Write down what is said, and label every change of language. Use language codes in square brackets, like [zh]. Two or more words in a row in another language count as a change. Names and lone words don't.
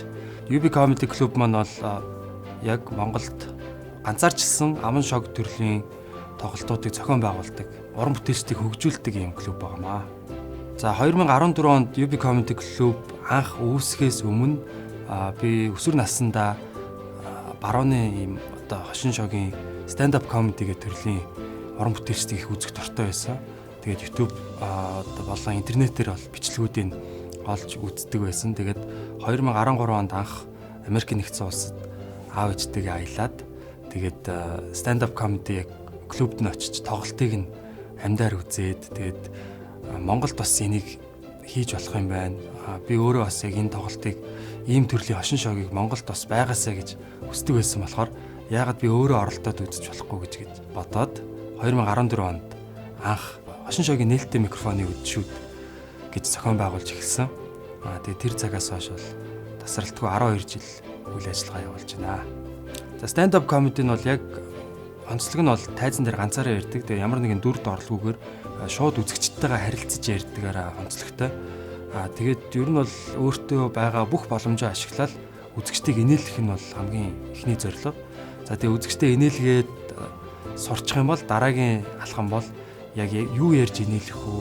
[mn] UB Comedy Club маань бол яг Монголд ганцаарчилсан аман шог төрлийн тоглолтуудыг зохион байгуулдаг, уран бүтээлчдийг хөгжүүлдэг юм клуб байнамаа. За 2014 онд UB Comedy Club анх үүсгэхээс өмнө би өсвөр наснда барууны ийм одоо хошин шогийн [en] stand-up comedy [mn] гэх төрлийн уран бүтээлчдийг их үзэх дуртай байсан. Тэгээд YouTube болон интернетээр бол бичлэгүүдийг олж үздэг байсан. Тэгээд 2013 онд анх Америк нэгдсэн улсад аав ээжтэйгээ аялаад тэгээд [en] stand-up comedy [mn] клубд нь очиж тоглолтыг нь амьдаар үзээд тэгээд Монголд бас энийг хийж болох юм байна. Би өөрөө бас яг энэ тоглолтыг ийм төрлийн хошин шогийг Монголд бас байгаасаа гэж хүсдэг байсан болохоор яагаад би өөрөө оролдоод үзэж болохгүй гэж бодоод 2014 онд анх хошин шогийн нээлттэй микрофоны үдшүүд гэж зохион байгуулж эхэлсэн. Тэгээд тэр цагаас хойш бол тасралтгүй 12 жил үйл ажиллагаа явуулж байна. За [en] stand-up comedy [mn] нь бол яг онцлог нь бол тайзан дээр ганцаараа ярьдаг. Тэгээ ямар нэгэн дүрд орлогоогоор шууд үзэгчдтэйгээ харилцаж ярьдагаараа онцлогтой. Тэгээд ер нь бол өөртөө байгаа бүх боломжоо ашиглаад үзэгчдийг инээлгэх нь бол хамгийн ихний зорилго. За тэгээ үзэгчтэй инээлгээд сурчих юм бол дараагийн алхам бол яг юу ярьж инээлэх үү?